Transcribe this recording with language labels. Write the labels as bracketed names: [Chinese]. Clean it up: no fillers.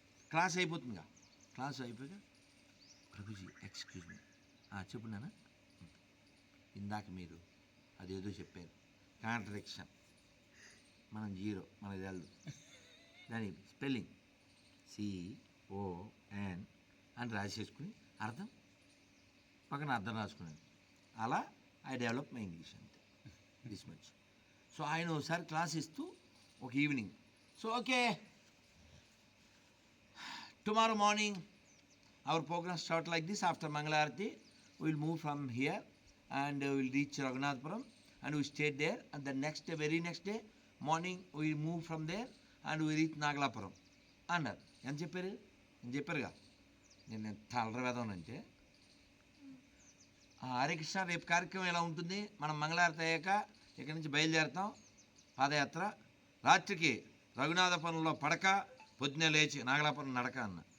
[Telugu] Class అయిపోతుందిగా, class అయిపోయాక Prabhuji [English] excuse me, [Telugu] చెప్పు నాన్న, ఇందాక మీరు అదేదో చెప్పారు కాంట్రడిక్షన్, మనం 0 మనకు తెలదు, దాని స్పెల్లింగ్ CON అని రాసేసుకుని అర్థం పక్కన అర్థం రాసుకున్నాను. [English] అలా I develop my English అంతే, this much. So [Telugu] ఆయన ఒకసారి క్లాస్ ఇస్తూ ఒక [English] Evening, so okay tomorrow morning our program start like this. After Mangalarati we will move from here and we will reach Raghunathpuram and we stay there, and the next day, very next day morning we will move from there and we reach Nagalapuram అన్నారు. [Telugu] ఎంత చెప్పారు? నేను చెప్పారుగా, నేను ఎంత అలరవేదానంటే, హరే కృష్ణ రేపు కార్యక్రమం ఎలా ఉంటుంది, మనం మంగళారతి అయ్యాక ఇక్కడి నుంచి బయలుదేరుతాం పాదయాత్ర, రాత్రికి రఘునాథపురంలో పడక, పొద్దున్నే లేచి నాగలాపురం నడక అన్న.